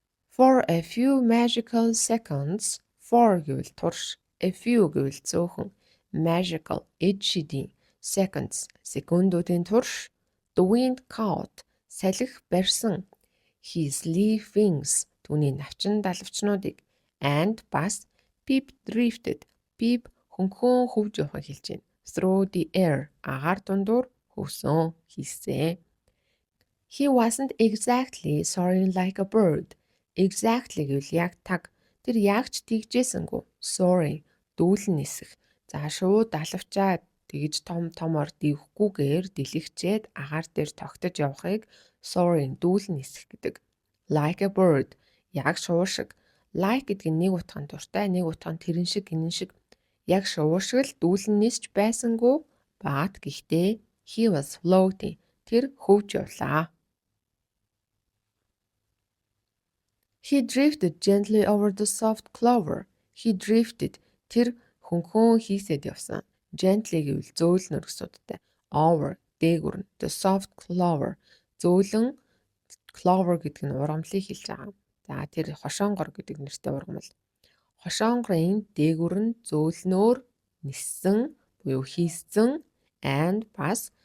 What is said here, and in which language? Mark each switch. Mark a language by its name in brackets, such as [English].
[English] For a few magical seconds. [Mongolian] For гэвэл турш. [English] A few [Mongolian] гэвэл цөөхөн. Magical. Эд шидийн. Seconds. Секундуудын турш. [English] The wind caught. [Mongolian] Салхи барьсан. [English] His leaf wings. [Mongolian] Түүний навчин далавчнуудыг. [English] And [Mongolian] бас [English] Peep drifted. [Mongolian] Peep хөнхөн хөвж явахыг хэлж байна. [English] Through the air. [Mongolian] Агаар дундуур хөвсөн хийсэн. [English] He wasn't exactly soaring like a bird. [Mongolian] Exactly гэвэл яг таг. Тэр яг ч тэгжээсэнгүү. Soaring. Дүүлэн нисэх. За шууд далавчаад тэгж томор дэвхгүйгээр дэлгчээд агаар дээр тогтож явахыг soaring дүүлэн нисэх гэдэг. [English] Like a bird. [Mongolian] Яг шувуу шиг. Like гэдэг нь нэг утганд дуртай, нэг утганд тэрэн шиг, гинэн шиг. Яг шувуу шиг л дүүлэн нисч байсангүй. [English] But [Mongolian] гэхдээ [English] he was floating. [Mongolian] Тэр хөвж явлаа. [English] He drifted gently over the soft clover. He drifted. [Mongolian] Тэр хөнхөн хийсэд явсан. Gently гэвэл зөөлнөр гэсэн утгатай. Over дээгүр. [English] The soft clover. [Mongolian] Зөөлөн clover гэдэг нь ургамлыг хэлж байгаа. За тэр хошоонгор гэдэг нэртэй ургамал. Хошоонгорын дээгүр нь зөөлнөөр ниссэн буюу хийссэн and бас